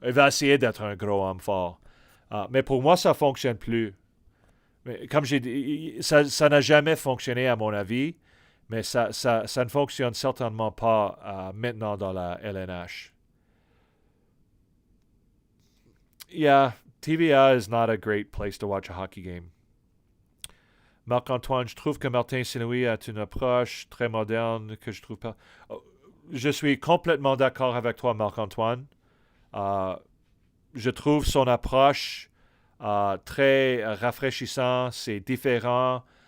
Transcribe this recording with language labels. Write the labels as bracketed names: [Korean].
[French] Il va essayer d'être un gros homme fort. Mais pour moi, ça ne fonctionne plus. Mais comme j'ai dit, ça n'a jamais fonctionné à mon avis, mais ça ne fonctionne certainement pas maintenant dans la LNH. [English] Yeah, TVA is not a great place to watch a hockey game. [French] Marc-Antoine, je trouve que Martin Saint-Louis a une approche très moderne que je trouve pas. Je suis complètement d'accord avec toi, Marc-Antoine. Je trouve son approche très rafraîchissant, c'est différent.